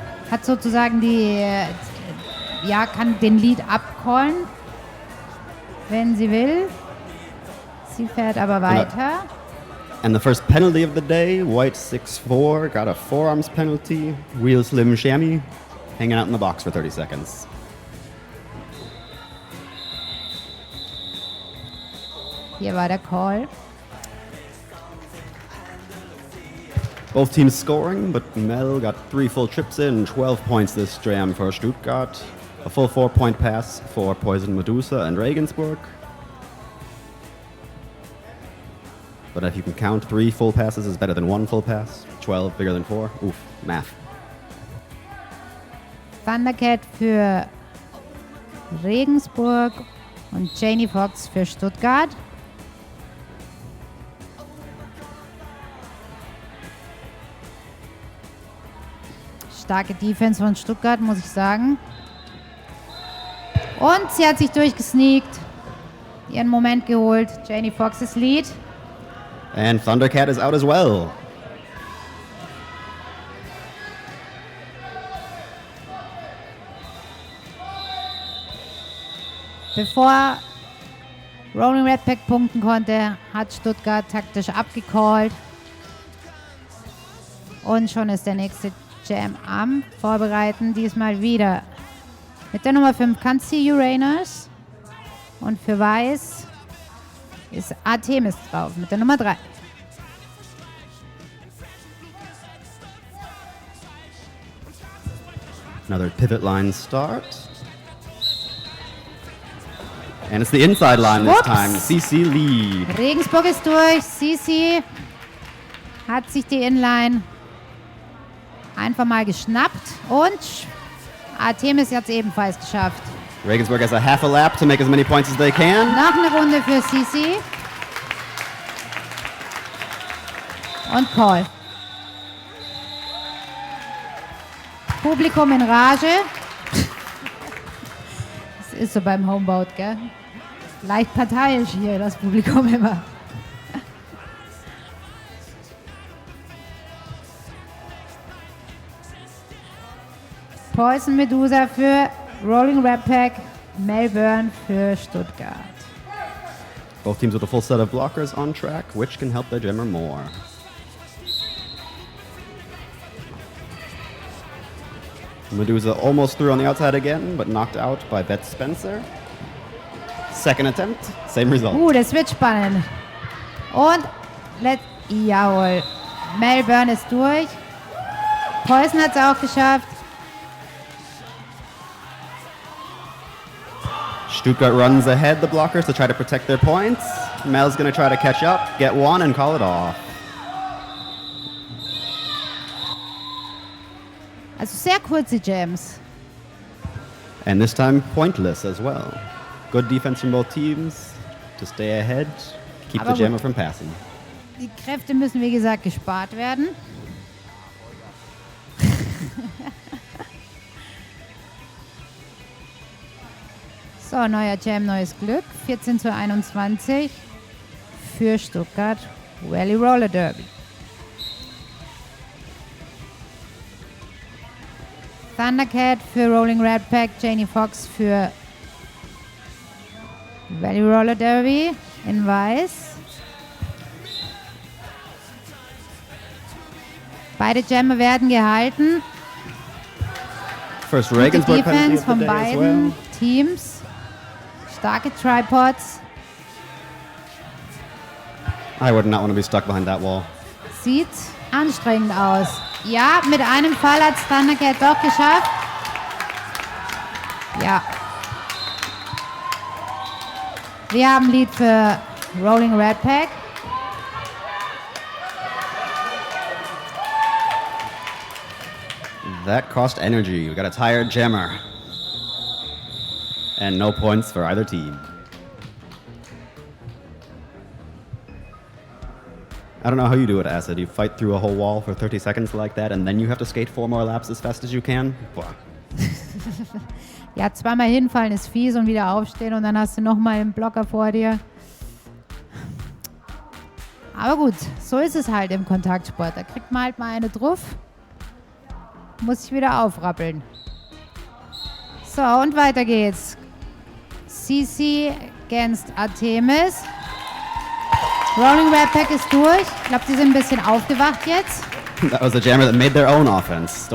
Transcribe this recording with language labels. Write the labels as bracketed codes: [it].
[de] hat sozusagen kann den Lead abcallen, wenn sie will. Sie fährt aber weiter. [en] And the first penalty of the day, white 6-4, got a forearms penalty. Wheel slim chamois, hanging out in the box for 30 seconds. [de] Hier war der Call. [en] Both teams scoring, but Mel got 3 full trips in, 12 points this jam for Stuttgart. A full 4-point pass for Poison Medusa and Regensburg. But if you can count, 3 full passes is better than 1 full pass. 12 bigger than 4. Oof, math. [de] Thundercat für Regensburg und Janie Fox für Stuttgart. Starke Defense von Stuttgart, muss ich sagen. Und sie hat sich durchgesneakt, ihren Moment geholt. Janie Fox ist Lead. [en] And Thundercat is out as well. [de] Bevor Rolling Redpack punkten konnte, hat Stuttgart taktisch abgecallt. Und schon ist der nächste Jam am Vorbereiten. Diesmal wieder mit der Nummer 5 Kanzi Uranus. Und für Weiß ist Artemis drauf mit der Nummer 3. [en] Another pivot line start. And it's the inside line this time. CC lead. [de] Regensburg ist durch. CC hat sich die Inline einfach mal geschnappt. Und Artemis hat es ebenfalls geschafft. [en] Regensburg has a half a lap to make as many points as they can. [de] Noch eine Runde für CC. Und Call. Publikum in Rage. Das ist so beim Homeboat, gell? Leicht parteiisch hier, das Publikum immer. Poison Medusa für Rolling Redpack, Melbourne für Stuttgart. [en] Both teams with a full set of blockers on track, which can help their jammer more. Medusa almost through on the outside again, but knocked out by Beth Spencer. Second attempt, same result. [de] Das wird spannend. Und jawohl. Melbourne ist durch. Poison hat es auch geschafft. [en] Stuttgart runs ahead the blockers to try to protect their points. Mel's going to try to catch up, get one, and call it off. [de] Also sehr kurze Jams. [en] And this time pointless as well. Good defense from both teams to stay ahead, keep [de] Aber [en] the jammer [de] gut. [en] from passing. [de] Die Kräfte müssen, wie gesagt, gespart werden. So, neuer Jam, neues Glück. 14:21 für Stuttgart Valley Roller Derby. Thundercat für Rolling Redpack, Janie Fox für Valley Roller Derby in Weiß. Beide Jammer werden gehalten. [en] First [de] Gute [en] Regensburg penalty [de] Defense [en] of the [de] von [en] day as [de] beiden [en] well. [de] Teams. Starke Tripods. [en] I would not want to be stuck behind that wall. [de] Sieht anstrengend aus. Ja, mit einem Fall hat es Thundercat doch geschafft. Ja. Wir haben Lead für Rolling Redpack. [en] That cost energy. We got a tired jammer. And no points for either team. I don't know how you do it, Acid. You fight through a whole wall for 30 seconds like that, and then you have to skate 4 more laps as fast as you can? [de] Boah. Ja, zweimal hinfallen ist fies und wieder aufstehen und dann hast du nochmal einen Blocker vor dir. Aber gut, so ist es halt im Kontaktsport. Da kriegt man halt mal eine drauf. muss ich wieder aufrappeln. So, und weiter geht's. [en] CC against Artemis. [de] Rolling Red Pack ist durch. Ich glaube, die sind ein bisschen aufgewacht jetzt. [en] That was a jammer that made their own offense.